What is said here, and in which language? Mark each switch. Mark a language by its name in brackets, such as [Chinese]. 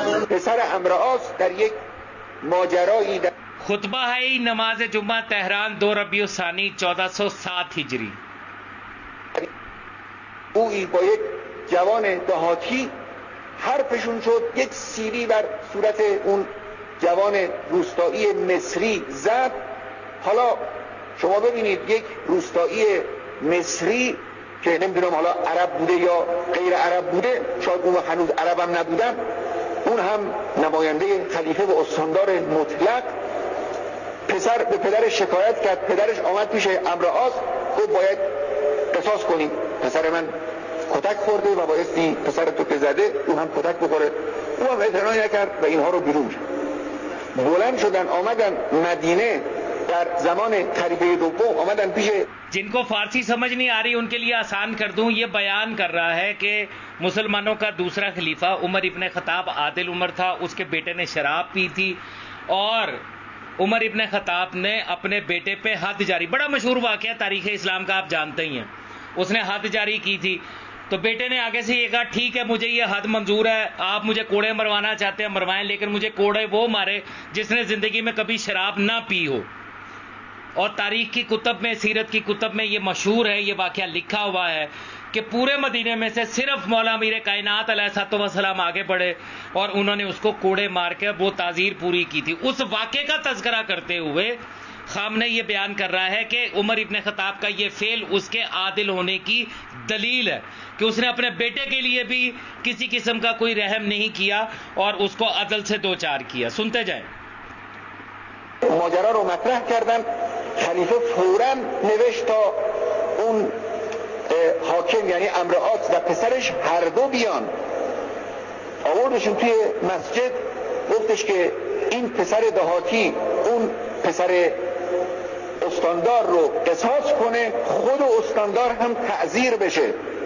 [Persian] پسر عمرعاص در یک ماجرایی در [Urdu] خطبہ ہے نماز جمعہ تہران 2 ربیع الثانی 1407 ہجری. [Persian] اویی با یک جوان دهاتی حرفشون شد، یک سیلی بر صورت اون جوان روستایی مصری زد. حالا شما ببینید یک روستایی مصری که نمیدونم حالا عرب بوده یا غیر عرب بوده، شاید اون هنوز عرب هم نبودن، اون هم نماینده خلیفه و استاندار مطلق، پسر به پدرش شکایت کرد. پدرش آمد پیش عمرعاص گفت باید قصاص کنیم، پسر من کتک خورده و بایستی پسر تو که زده او هم کتک بخوره. او هم اعتنایی نکرد و اینها رو بیرون کرد. بلند شدن آمدن مدینه در زمان خلیفه دوم، آمدن پیش. [Urdu] جن کو فارسی سمجھ نہیں آ رہی ان کے لیے آسان کر دوں. یہ بیان کر رہا ہے کہ مسلمانوں کا دوسرا خلیفہ عمر ابن خطاب عادل عمر تھا. اس کے بیٹے نے شراب پی تھی اور عمر ابن خطاب نے اپنے بیٹے پہ حد جاری، بڑا مشہور واقعہ تاریخ اسلام کا آپ جانتے ہی ہیں، اس نے حد جاری کی تھی. تو بیٹے نے آگے سے یہ کہا ٹھیک ہے مجھے یہ حد منظور ہے، آپ مجھے کوڑے مروانا چاہتے ہیں مروائیں، لیکن مجھے کوڑے وہ مارے جس نے زندگی میں کبھی شراب نہ پی ہو. اور تاریخ کی کتب میں، سیرت کی کتب میں یہ مشہور ہے، یہ واقعہ لکھا ہوا ہے کہ پورے مدینے میں سے صرف مولا امیر کائنات علیہ الصلوۃ والسلام آگے بڑھے اور انہوں نے اس کو کوڑے مار کے وہ تعزیر پوری کی تھی. اس واقعے کا تذکرہ کرتے ہوئے خامنہ یہ بیان کر رہا ہے کہ عمر ابن خطاب کا یہ فعل اس کے عادل ہونے کی دلیل ہے کہ اس نے اپنے بیٹے کے لیے بھی کسی قسم کا کوئی رحم نہیں کیا اور اس کو عدل سے دوچار کیا. سنتے جائیں. [Persian] ماجرا رو مطرح کردن. خلیفه فوراً نوشت تا اون حاکم یعنی عمرعاص و پسرش هر دو بیان. آوردشون توی مسجد، گفتش که این پسر دهاتی اون پسر استاندار رو قصاص کنه، خود استاندار هم تعزیر بشه.